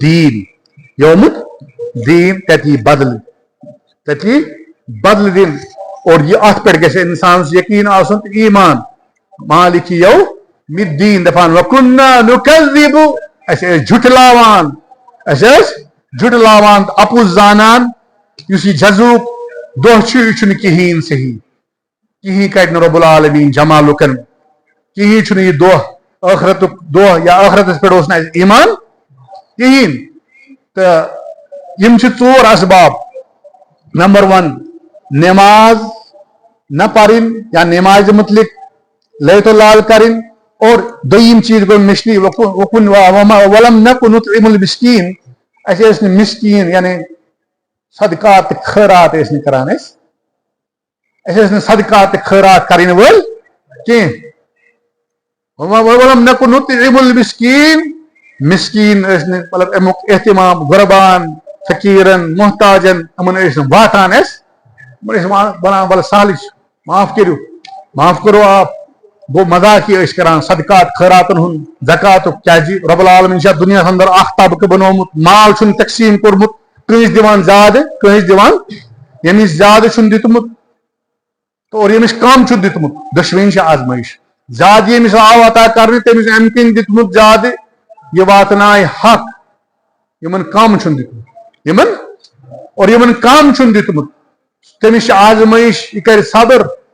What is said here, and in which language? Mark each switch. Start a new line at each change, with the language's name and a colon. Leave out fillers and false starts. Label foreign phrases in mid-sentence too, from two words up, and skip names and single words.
Kashmiri: الدین تتی بدل دن اور یہ ات پہ گژھِ انسانس یقین آسن تہٕ ایمان
Arabic: مالک یوم الدین
Kashmiri: دپان
Arabic: وَكُنَّا نُكَذِّبُ
Kashmiri: اسہِ ٲسۍ جھُٹلاوان تہٕ اپُز زانان یُس یہ جزوک دۄہ چھُ یہِ چھُنہٕ کِہیٖنۍ صحیح کِہیٖنۍ کَرِ نہٕ
Arabic: رۄب العالمیٖن
Kashmiri: جمع لُکن کِہیٖنۍ چھُنہٕ یہِ دۄہ ٲخرتُک دۄہ یا ٲخرتس پٮ۪ٹھ اوس نہٕ اَسہِ ایمان کِہیٖنۍ تہٕ یِم چھِ ژور اسباب نمبر 1 نماز نہ پرٕنۍ یا نمازِ متعلق لیت و لال کرٕنۍ اور دوٚیِم چیٖز گوٚو مِشنی
Arabic: وَلَمْ نَكُ نُطْعِمُ الْمِسْكِیٖن
Kashmiri: اَسہِ ٲسۍ نہٕ مِسکیٖن یعنی صدقات تہٕ خٲرات ٲسۍ نہٕ کران أسۍ ٲسۍ نہٕ صدقات تہٕ خٲرات کرٕنۍ وٲلۍ کینٛہہ
Arabic: وَلَمْ نَكُ نُطْعِمُ الْمِسْكِیٖن
Kashmiri: مسکیٖن ٲسۍ نہٕ مطلب امیُک احتمام غربان فقیٖرن محتاجن یِمن ٲسۍ نہٕ واتان أسۍ یِمن ٲسۍ ونان وَلہٕ سہلٕے چھُ معاف کٔرِو
Urdu: معاف کرو آپ
Kashmiri: گوٚو مذاقی ٲسۍ کران صدقات خٲراتن ہُنٛد زکاتُک کیازِ
Arabic: رۄب العالمیٖن
Kashmiri: چھُ یتھ دُنیاہس اندر اکھ طبقہٕ بنومُت مال چھُنہٕ تقسیٖم کوٚرمُت کٲنٛسہِ دِوان زیادٕ کٲنٛسہِ دِوان ییٚمِس زیادٕ چھُنہٕ دیُتمُت اور ییٚمِس کم چھُ دیُتمُت دۄشوٕنی چھِ آزمٲیش زیادٕ ییٚمِس آو عطا کرنہٕ تٔمِس امہِ کِنۍ دیُتمُت زیادٕ یہ واتنائے حق یمن کم چھُنہٕ دیُتمُت اور یمن کم چھُنہٕ دیُتمُت تٔمِس چھِ آزمٲیش یہِ کرِ صبر